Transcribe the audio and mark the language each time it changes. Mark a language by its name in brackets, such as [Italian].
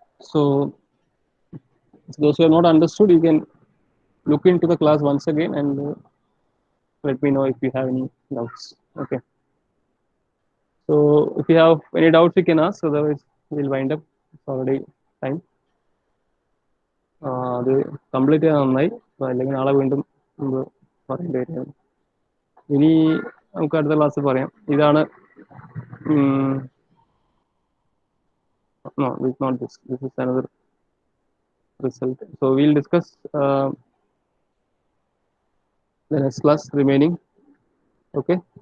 [English] So those who have not understood, you can look into the class once again and let me know if you have any doubts. Okay. So if you have any doubts, you can ask. Otherwise, we'll wind up. It's already time. [Malayalam] അത് complete ചെയ്യാൻ നന്നായി, അല്ലെങ്കിൽ നാളെ വീണ്ടും നമ്മൾ പറയേണ്ടി വരും. ഇനി നമുക്ക് അടുത്ത ക്ലാസ്സിൽ പറയാം. [English] ഇതാണ് no, this is not this. This is another result. So we'll discuss the next class remaining. Okay.